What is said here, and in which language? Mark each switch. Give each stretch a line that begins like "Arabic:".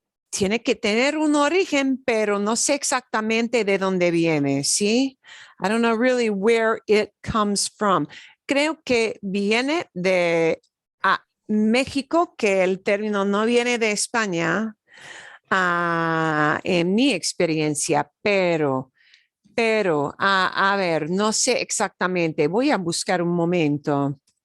Spanish: Tiene que tener un origen, pero no sé exactamente de dónde viene, ¿sí?
English: I don't know really where it comes from.
Spanish: Creo que viene de México, que el término no viene de España, en mi experiencia, pero a ver, no sé exactamente. Voy a buscar un momento.